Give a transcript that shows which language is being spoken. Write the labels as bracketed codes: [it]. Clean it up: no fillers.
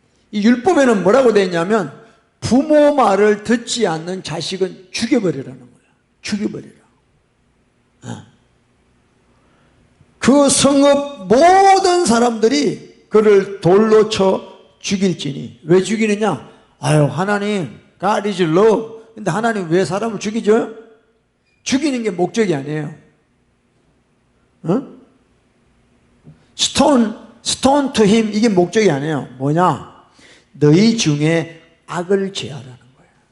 [ko] 이 율법에는 뭐라고 되어 있냐면 부모 말을 듣지 않는 자식은 죽여버리라는 거예요. 죽여버리라. 그 성읍 모든 사람들이 그를 돌로 쳐 죽일지니. 왜 죽이느냐? [en] 아유, 하나님, God is love. [ko] 근데 하나님 왜 사람을 죽이죠? 죽이는 게 목적이 아니에요. [en] Stone to him, [ko] 이게 목적이 아니에요. 뭐냐? 너희 중에 악을 제하라는 거예요.